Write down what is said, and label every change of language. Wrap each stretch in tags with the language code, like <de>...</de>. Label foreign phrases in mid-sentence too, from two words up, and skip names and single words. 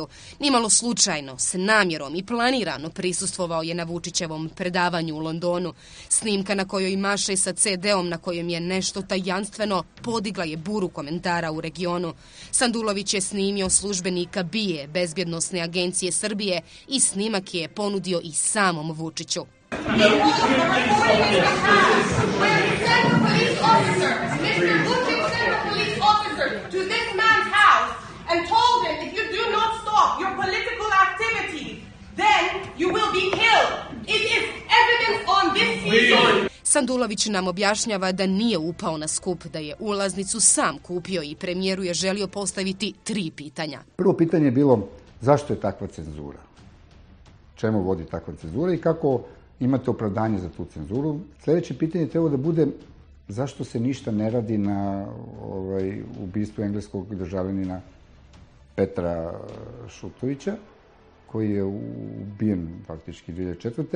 <sr>Nimalo slučajno, s namjerom i planirano prisustvovao je na Vučićevom predavanju u Londonu. Snimka na kojoj maše sa CD-om na kojem je nešto tajanstveno podigla je buru komentara u regionu. Sandulović je snimio službenika BIA, Bezbjednosne agencije Srbije, i snimak je ponudio i samom Vučiću.</sr> <en>To this man's house and told him if you do not stop your political activity, then you will be killed. It is evidence on this TV.</en> <sr>Sandulović nam objašnjava da nije upao na skup, da je ulaznicu sam kupio i premijeru je želio postaviti 3 pitanja. Prvo pitanje je bilo zašto je takva cenzura? Čemu vodi takva cenzura i kako imate opravdanje za tu cenzuru? Sljedeće pitanje treba da bude zašto se ništa ne radi na ubistvu engleskog državljanina Petra Šutovića, koji je ubijen faktički 2004.</sr>